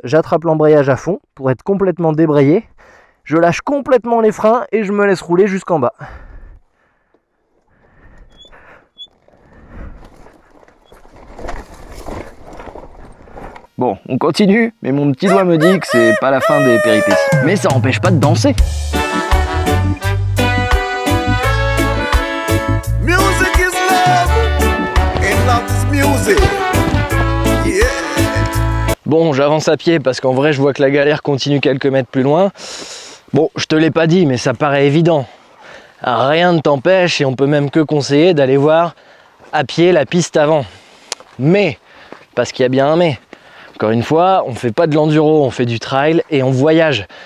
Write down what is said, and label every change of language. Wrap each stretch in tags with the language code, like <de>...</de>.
<fr>J'attrape l'embrayage à fond pour être complètement débrayé. Je lâche complètement les freins et je me laisse rouler jusqu'en bas. Bon, on continue, mais mon petit doigt me dit que c'est pas la fin des péripéties. Mais ça n'empêche pas de danser.</fr> <en>Music is love, and love is music. Yeah.</en> <fr>Bon, j'avance à pied parce qu'en vrai, je vois que la galère continue quelques mètres plus loin. Bon, je te l'ai pas dit, mais ça paraît évident. Rien ne t'empêche, et on peut même que conseiller d'aller voir à pied la piste avant. Mais, parce qu'il y a bien un mais. Encore une fois, on ne fait pas de l'enduro, on fait du trail et on voyage.</fr>